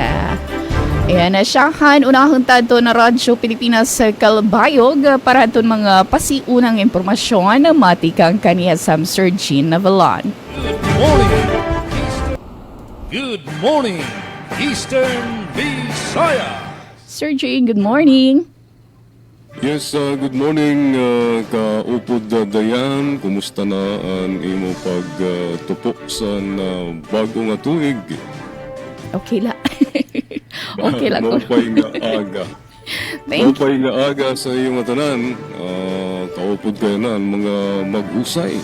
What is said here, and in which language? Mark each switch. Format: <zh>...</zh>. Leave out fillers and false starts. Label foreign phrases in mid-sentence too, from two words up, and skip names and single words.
<war>Ayan, siyahan, unahon tato na Radyo Pilipinas Kalbayog para itong mga pasiunang impormasyon na matikang kaniya Sam Sir Jean Navalon.</war> <en>Good morning, Eastern Visayas. Sir Jean, good morning. Yes, good morning,</en> <war>kaupod Dayan. Kumusta na ang imo pagtupok sa bagong tuig? Okay la. Okay la ko. Mapay nga aga. Mapay nga aga sa iyong tanan. Kaupod kayo na mga mag-usay.</war>